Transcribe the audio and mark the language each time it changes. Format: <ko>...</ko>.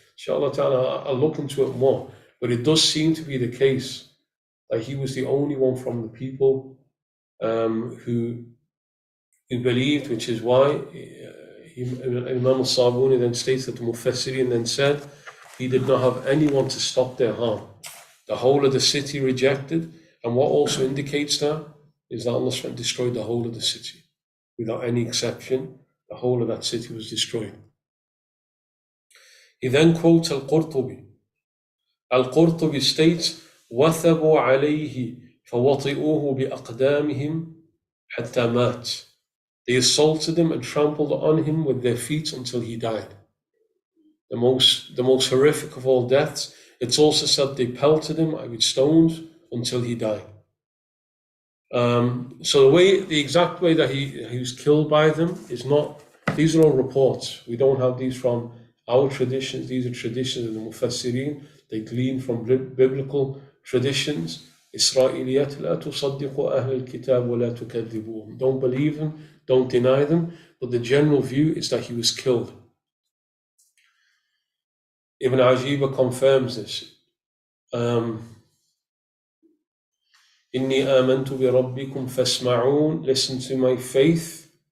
<en>Inshallah ta'ala, I'll look into it more. But it does seem to be the case that he was the only one from the people who believed, which is why Imam al-Sabuni then states that the Mufassirin then said he did not have anyone to stop their harm. The whole of the city rejected, and what also indicates that is that Allah destroyed the whole of the city. Without any exception, the whole of that city was destroyed. He then quotes Al-Qurtubi. Al-Qurtubi states,</en> <ar>وَثَبُوا عَلَيْهِ فَوَطِئُوهُ بِأَقْدَامِهِمْ حَتَّى مَاتٍ.</ar> <en>They assaulted him and trampled on him with their feet until he died. The most horrific of all deaths. It's also said they pelted him with stones until he died. So the exact way that he was killed by them is not, these are all reports. We don't have these from our traditions. These are traditions of the Mufassirin. They glean from biblical traditions.</en> <ar>إسرائيليات لا تصدقوا أهل الكتاب ولا تكذبوهم.</ar> <en>Don't believe them, don't deny them. But the general view is that he was killed. Ibn Ajiba confirms this.</en> <ar>إني آمنت بربكم فاسمعون.</ar> <en>Listen to my faith.</en>